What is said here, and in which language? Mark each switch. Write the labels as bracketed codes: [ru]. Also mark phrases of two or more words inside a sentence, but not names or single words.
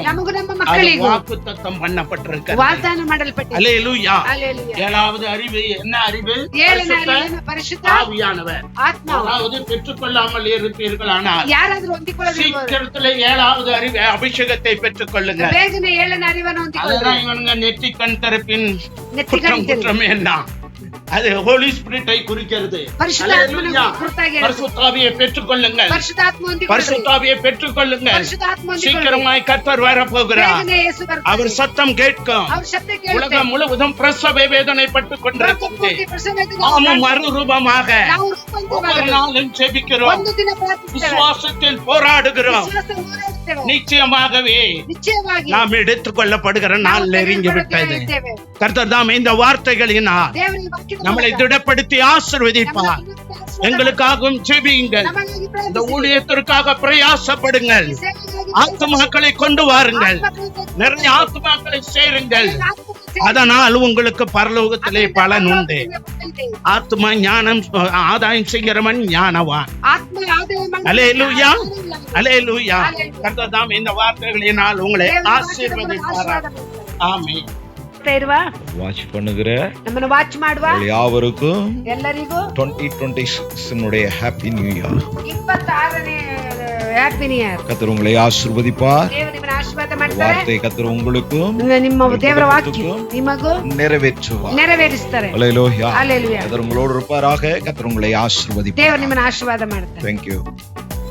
[kn] ನಮಗೂ ನಮ್ಮ [ta] அது [kn] ಮಕ್ಕಳಿಗೂ [ta] வாக்குத்தத்தம் பண்ணப்பட்டிருக்கிறது. [kn] ವಾಗ್ದಾನ ಮಾಡಲ್ಪಟ್ಟಿದೆ. [ta] அல்லேலூயா. ஹalleluya. 7வது அறிவு என்ன அறிவு? [kn] ಪರಿಶುದ್ಧ [ta] ஆவியானவர். [kn] ಆತ್ಮ. [ta] அதாவது பெற்றுக்கொள்ளாமல் இருப்பீர்களானால் [kn] ಯಾರಾದರೂ ಹೊಂದಿಕೊಳ್ಳದಿರುವವರು [ta] சீக்கிரத்துல 7வது அறிவு அபிஷேகத்தை பெற்றுக்கொள்ளுங்க. [kn] ಬೇಗನೆ 7ನೇ ಅರಿವನ್ನು ಹೊಂದಿಕೊಳ್ಳಿ. [ta] அதுதான் இவனுங்க நெற்றிக்கண் திறப்பின் நெற்றிக்கண் குற்றம் என்ன? அது [en] Holy Spirit [ta] குறிக்கிறது. [kn] ಪರಿಶುದ್ಧಾತ್ಮನ ಕುರಿತಾಗಿ ಹೇಳುತ್ತೆ. [ta] பரிசுத்தாவியை பெற்றுக்கொள்ளுங்கள். [kn] ಪರಿಶುದ್ಧಾತ್ಮ ಹೊಂದಿಕೊಳ್ಳಿ. [ta] பரிசுத்தாவியை பெற்றுக்கொள்ளுங்கள். [kn] ಪರಿಶುದ್ಧಾತ್ಮ ಹೊಂದಿಕೊಳ್ಳಿ. [ta] சீக்கிரமாய் கர்த்தர் வர போகிறார். [kn] ಬೇಗನೆ ಯೇಸು ಬರ್ತಾನೆ. [ta] அவர் சத்தம் கேட்கும். [kn] அவர் ಶಬ್ದ ಕೇಳುತ್ತೆ. [ta] உலகம் முழுவதும் பிரசவ வேதனைப்பட்டுக் கொண்டிருக்கிறது. [kn] ಪ್ರಸವದಲ್ಲಿ [ta] நாமும் மறுரூபமாக [kn] ನಾವು [ta] ஒவ்வொரு நாளும் ஜெபிக்கிறோம். [kn] ಒಂದು ದಿನ ಪ್ರಾರ್ಥಿಸುತ್ತೇವೆ. [ta] விசுவாசத்தில் போராடுகிறோம். [kn] ವಿಶ್ವಾಸ ಹೋರಾಡುತ್ತೇವೆ. [ta] நிச்சயமாகவே [kn] ನಿಶ್ಚಯವಾಗಿ [ta] நாம் எடுத்துக் கொள்ளப்படுகிற நாள் நெருங்கி விட்டது. [kn] ಇದ್ದೇವೆ. [ta] கர்த்தர் தாம் இந்த வார்த்தைகளினால் [kn] ದೇವರ ಈ ವಾಕ್ಯದ [ta] நம்மளை [kn] ಮೂಲಕ [ta] திடப்படுத்தி ஆசீர்வதிப்பார். எங்களுக்காகவும் ஜெபியுங்கள். [kn] ನಮಗಾಗಿ [ta] இந்த [kn] ಪ್ರಾರ್ಥಿಸಿ. [ta] ஊழியத்திற்காக பிரயாசப்படுங்கள். [kn] ಸೇವೆಗಾಗಿ [ta] ஆத்துமாக்களை கொண்டு வாருங்கள். நிறைய ஆத்துமாக்களை சேருங்கள். அதனால் உங்களுக்கு பரலோகத்திலே பலன் உண்டு. ஆத்மா ஞானம் ஆதாயம் செய்கிறவன் ஞானவான். [kn] ಆತ್ಮ ಆದಾಯ ಮಾಡಿ. [ta] அல்லேலூயா. அல்லேலூயா. கர்த்தர் தாம் இந்த வார்த்தைகளினால் உங்களை ஆசீர்வதிப்பார். ஆமென். [kn] ಇರುವ [ta] வாட்ச் பண்ணுகிற [kn] ನಮ್ಮನ್ನು ವಾಚ್ ಮಾಡುವ [ta] உங்கள் யாவருக்கும் [kn] ಎಲ್ಲರಿಗೂ [ta] 2026 [en] Happy New Year. [kn] 26ನೇ [en] Happy New Year. [ta] கர்த்தர் உங்களை ஆசீர்வதிப்பார். [kn] ದೇವರು ನಿಮ್ಮನ್ನು ಆಶೀರ್ವಾದ ಮಾಡ್ತಾರೆ. [ta] வார்த்தை கர்த்தர் உங்களுக்கும் [kn] ನಿಮ್ಮ ದೇವರ ವಾಕ್ಯ ನಿಮಗೂ [ta] நிறைவேற்றுவார். [kn] ನೆರವೇರಿಸ್ತಾರೆ. [ta] அல்லேலூயா. ஹalleluya. கர்த்தர் உங்களோடு இருப்பாராக. கர்த்தர் உங்களை ஆசீர்வதிப்பார். [kn] ದೇವರು ನಿಮ್ಮನ್ನು ಆಶೀರ್ವಾದ ಮಾಡ್ತಾರೆ. [en] Thank you.